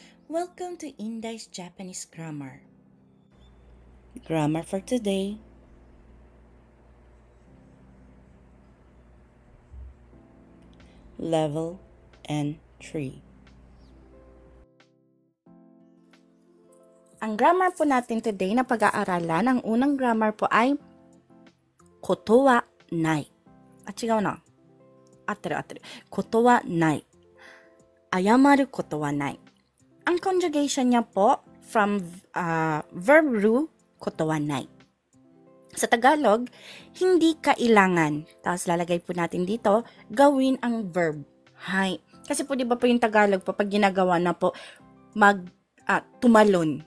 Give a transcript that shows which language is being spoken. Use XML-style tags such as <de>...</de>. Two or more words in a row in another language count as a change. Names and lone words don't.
<en>Welcome to Indai's Japanese Grammar. Grammar for today. Level N3.</en> <tl>Ang grammar po natin today na pag-aaralan, ang unang grammar po ay</tl> <ja>ことはない. 違うな。合ってる。ことはない. 謝ることはない.</ja> <tl>Ang conjugation niya po from verb ru</tl> <ja>ことはない.</ja> <tl>Sa Tagalog, hindi kailangan. Tapos lalagay po natin dito, gawin ang verb. Hay. Kasi po di ba po yung Tagalog po, pag ginagawa na po, tumalon.</tl>